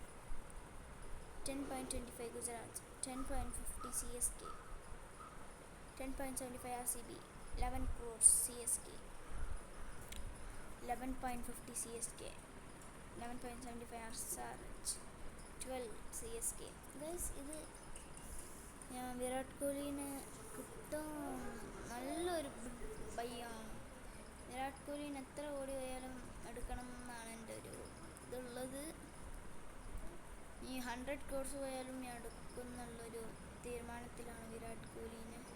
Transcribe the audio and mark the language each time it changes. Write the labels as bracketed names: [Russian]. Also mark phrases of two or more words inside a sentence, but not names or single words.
[English] 10.25 Gujarat. 10.50 CSK. 10.75 RCB. 11 crores CSK. 11.50 CSK. 11.75 SRH. 12 CSK. [Malayalam] ഗൈസ്, ഇത് ഞാൻ വിരാട് കോഹ്ലിനെ കിട്ടാൻ നല്ലൊരു ബയ്യാണ്. വിരാട് കോഹ്ലിന് എത്ര ഓടി പോയാലും എടുക്കണം എന്നാണ് എൻ്റെ ഒരു ഇതുള്ളത്. ഈ 100 crores പോയാലും ഞാൻ എടുക്കുന്നുള്ളൊരു തീരുമാനത്തിലാണ് വിരാട് കോഹ്ലിനെ.